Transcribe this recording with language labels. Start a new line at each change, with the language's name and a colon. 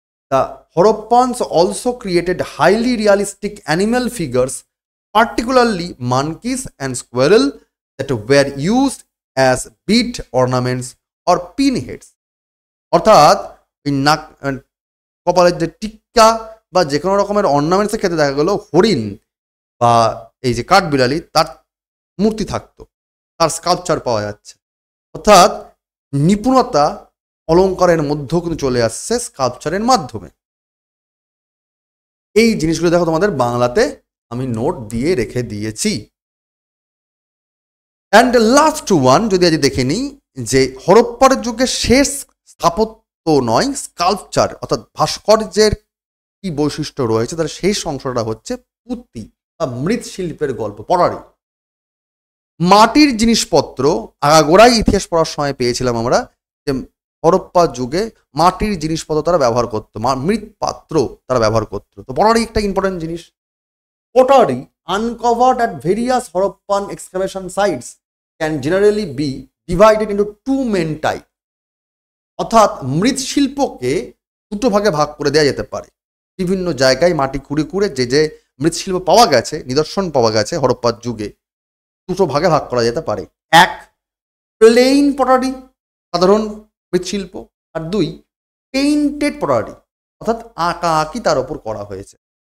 English: The Horoppans also created highly realistic animal figures, particularly monkeys and squirrel, that were used as bead ornaments or pinheads.
Bangla: অর্থাৎ এই নাক, কপালের যে টিক্কা বা যে কোনো রকমের অর্নামেন্টসের ক্ষেত্রে দেখা গেল হরিণ বা এই যে কাঠবিড়ালি তার মূর্তি থাকতো, তার স্কাল্পচার পাওয়া যাচ্ছে। অর্থাৎ নিপুণতা অলংকারের মধ্যেও কিন্তু চলে আসছে স্কাল্পচারের মাধ্যমে। এই জিনিসগুলো দেখো তোমাদের বাংলাতে আমি নোট দিয়ে রেখে দিয়েছি।
English: and last one
Bangla: যদি আজ দেখে নিই, যে হরপ্পার যুগের শেষ স্থাপত্য নয়, স্কাল্পচার অর্থাৎ ভাস্কর্যের কি বৈশিষ্ট্য রয়েছে তার শেষ অংশটা হচ্ছে পুঁতি বা মৃৎশিল্পের গল্প, পটারি। মাটির জিনিসপত্র আগাগোড়াই ইতিহাস পড়ার সময় পেয়েছিলাম আমরা যে হরপ্পা যুগে মাটির জিনিসপত্র তারা ব্যবহার করতো, মৃৎপাত্র তারা ব্যবহার করতো। তো পটারি একটা ইম্পর্টেন্ট জিনিস।
English: Pottery uncovered at various Harappan excavation sites can generally be divided into 2 main types.
Bangla: অর্থাৎ মৃৎশিল্পকে দুটো ভাগে ভাগ করে দেওয়া যেতে পারে। বিভিন্ন জায়গায় মাটি খুঁড়ে খুঁড়ে যে যে মৃৎশিল্প পাওয়া গেছে, নিদর্শন পাওয়া গেছে হরপ্পার যুগে, দুটো ভাগে ভাগ করা যেতে পারে। এক, প্লেইন পটারি, সাধারণ মৃৎশিল্প, আর 2, পেইন্টেড পটারি, অর্থাৎ আঁকা আঁকি তার উপর করা হয়েছে।